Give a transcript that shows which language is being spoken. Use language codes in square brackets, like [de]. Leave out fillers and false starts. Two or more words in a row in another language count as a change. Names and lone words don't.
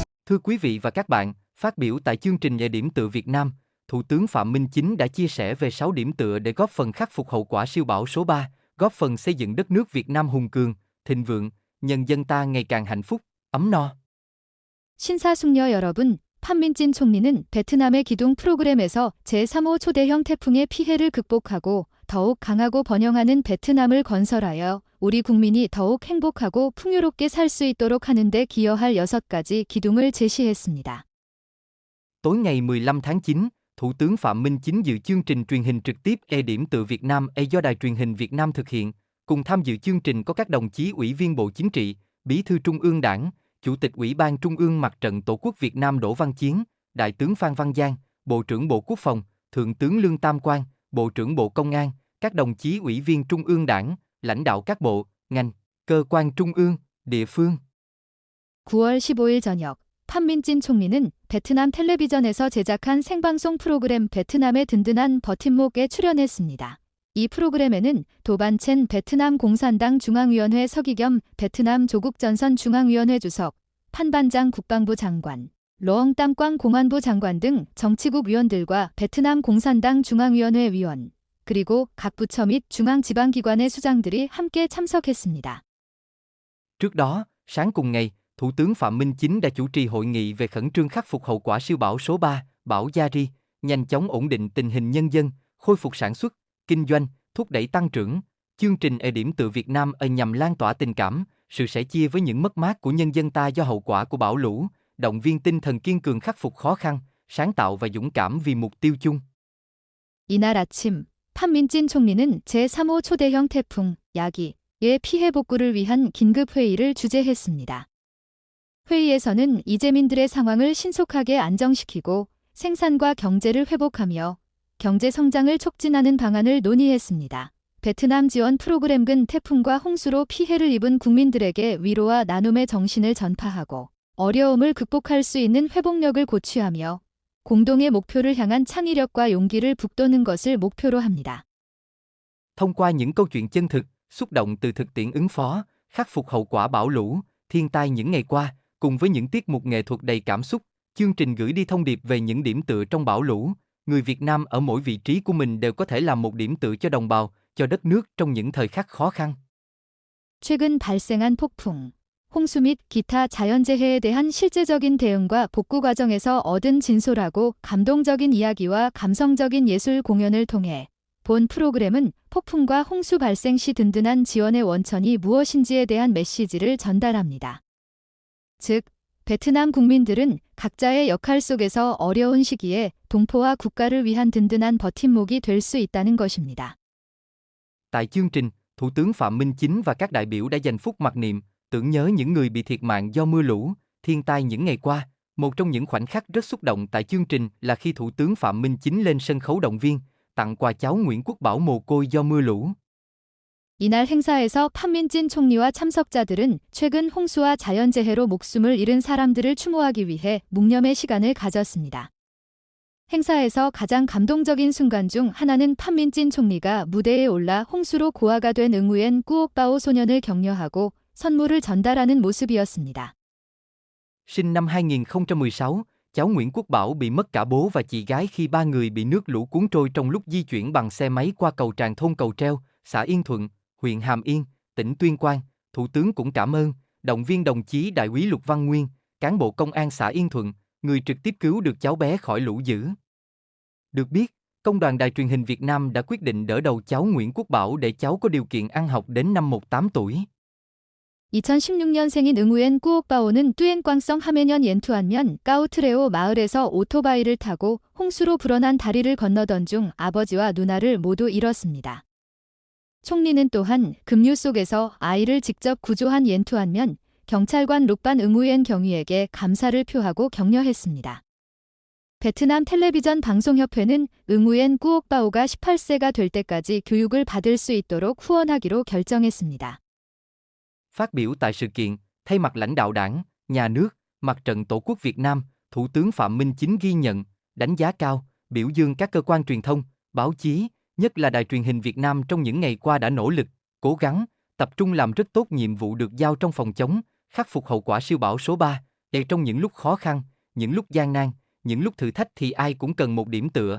[vi] Thưa quý vị và các bạn, phát biểu tại chương trình về điểm tựa Việt Nam, Thủ tướng Phạm Minh Chính đã chia sẻ về 6 điểm tựa để góp phần khắc phục hậu quả siêu bão số 3, góp phần xây dựng đất nước Việt Nam hùng cường, thịnh vượng, nhân dân ta ngày càng hạnh phúc, ấm no. [ko] 신사숙녀 여러분, 판민진 총리는 베트남의 기둥 프로그램에서 제3호 초대형 태풍의 피해를 극복하고 더욱 강하고 번영하는 베트남을 건설하여 우리 국민이 더욱 행복하고 풍요롭게 살 수 있도록 하는 데 기여할 6가지 기둥을 제시했습니다. [vi] Tối ngày 15 tháng 9, Thủ tướng Phạm Minh Chính dự chương trình truyền hình trực tiếp điểm tựa Việt Nam do Đài truyền hình Việt Nam thực hiện. Cùng tham dự chương trình có các đồng chí Ủy viên Bộ Chính trị, Bí thư Trung ương Đảng, Chủ tịch Ủy ban Trung ương Mặt trận Tổ quốc Việt Nam Đỗ Văn Chiến, Đại tướng Phan Văn Giang, Bộ trưởng Bộ Quốc phòng, Thượng tướng Lương Tam Quang, Bộ trưởng Bộ Công an, các đồng chí Ủy viên Trung ương Đảng, lãnh đạo các bộ, ngành, cơ quan trung ương, địa phương. [ko] 9월 15일 저녁, 판민진 총리는 베트남 텔레비전에서 제작한 생방송 프로그램 베트남의 든든한 버팀목에 출연했습니다. 이 프로그램에는 도반첸 베트남 공산당 중앙위원회 서기 겸 베트남 조국전선 중앙위원회 주석, 판반장 국방부 장관, 러엉 땀꽝 공안부 장관 등 정치국 위원들과 베트남 공산당 중앙위원회 위원, 그리고 각 부처 및 중앙지방기관의 수장들이 함께 참석했습니다. [vi] Trước đó, sáng cùng ngày, Thủ tướng Phạm Minh Chính đã chủ trì hội nghị về khẩn trương khắc phục hậu quả siêu bão số 3, bão Yari, nhanh chóng ổn định tình hình nhân dân, khôi phục sản xuất, kinh doanh, thúc đẩy tăng trưởng. Chương trình điểm tựa Việt Nam nhằm lan tỏa tình cảm, sự sẻ chia với những mất mát của nhân dân ta do hậu quả của bão lũ, động viên tinh thần kiên cường khắc phục khó khăn, sáng tạo và dũng cảm vì mục tiêu chung. [ko] 이날 아침, 판민진 총리는 제3호 초대형 태풍 야기의 피해 복구를 위한 긴급 회의를 주재했습니다. 회의에서는 이재민들의 상황을 신속하게 안정시키고 생산과 경제를 회복하며 경제 성장을 촉진하는 방안을 논의했습니다. 베트남 지원 프로그램은 태풍과 홍수로 피해를 입은 국민들에게 위로와 나눔의 정신을 전파하고 어려움을 극복할 수 있는 회복력을 고취하며 공동의 목표를 향한 창의력과 용기를 북돋는 것을 목표로 합니다. [vi] Thông qua những câu chuyện chân thực, xúc động từ thực tiễn ứng phó, khắc phục hậu quả bão lũ, thiên tai những ngày qua, cùng với những tiết mục nghệ thuật đầy cảm xúc, chương trình gửi đi thông điệp về những điểm tựa trong bão lũ. Người Việt Nam ở mỗi vị trí của mình đều có thể làm một điểm tựa cho đồng bào, cho đất nước trong những thời khắc khó khăn. [ko] 최근 발생한 폭풍, 홍수 및 기타 자연재해에 대한 실제적인 대응과 복구 과정에서 얻은 진솔하고 감동적인 이야기와 감성적인 예술 공연을 통해 본 프로그램은 폭풍과 홍수 발생 시 든든한 지원의 원천이 무엇인지에 대한 메시지를 전달합니다. 즉, 베트남 국민들은 각자의 역할 속에서 어려운 시기에 동포와 국가를 위한 든든한 버팀목이 될 수 있다는 것입니다. [vi] Tại chương trình, Thủ tướng Phạm Minh Chính và các đại biểu đã dành phút mặc niệm, tưởng nhớ những người bị thiệt mạng do mưa lũ, thiên tai những ngày qua. Một trong những khoảnh khắc rất xúc động tại chương trình là khi Thủ tướng Phạm Minh Chính lên sân khấu động viên, tặng quà cháu Nguyễn Quốc Bảo mồ côi do mưa lũ. [ko] 이날 행사에서 판민진 총리와 참석자들은 최근 홍수와 자연재해로 목숨을 잃은 사람들을 추모하기 위해 묵념의 시간을 가졌습니다. 행사에서 가장 감동적인 순간 중 하나는 판민진 총리가 무대에 올라 홍수로 고아가 된 응우엔 꾸옥바오 소년을 격려하고 선물을 전달하는 모습이었습니다. [vi] Sinh năm 2016, cháu Nguyễn Quốc Bảo bị mất cả bố và chị gái khi ba người bị nước lũ cuốn trôi trong lúc di chuyển bằng xe máy qua cầu tràn thôn Cầu Treo, xã Yên Thuận, huyện Hàm Yên, tỉnh Tuyên Quang. Thủ tướng cũng cảm ơn, động viên đồng chí Đại úy Lục Văn Nguyên, cán bộ công an xã Yên Thuận, người trực tiếp cứu được cháu bé khỏi lũ dữ. Được biết, Công đoàn Đài truyền hình Việt Nam đã quyết định đỡ đầu cháu Nguyễn Quốc Bảo để cháu có điều kiện ăn học đến năm 18 tuổi. [ko] 2016년생인 응우엔 꾸옥바오는 뚜엔꽝성 하메년 옌투안면 까우트레오 마을에서 오토바이를 타고 홍수로 불어난 다리를 건너던 중 아버지와 누나를 모두 잃었습니다. 총리는 또한 급류 속에서 아이를 직접 구조한 옌투안면 경찰관 룩반 응우엔 경위에게 감사를 표하고 격려했습니다. 베트남 텔레비전 방송협회는 응우엔 꾸옥바오가 18세가 될 때까지 교육을 받을 수 있도록 후원하기로 결정했습니다. [vi] Phát biểu tại sự kiện, thay mặt lãnh đạo Đảng, Nhà nước, Mặt trận Tổ quốc Việt Nam, Thủ tướng Phạm Minh Chính ghi nhận, đánh giá cao, biểu dương các cơ quan truyền thông, báo chí, nhất là Đài truyền hình Việt Nam trong những ngày qua đã nỗ lực, cố gắng, tập trung làm rất tốt nhiệm vụ được giao trong phòng chống, khắc phục hậu quả siêu bão số 3, Trong những lúc khó khăn, những lúc gian nan, những lúc thử thách thì ai cũng cần một điểm tựa.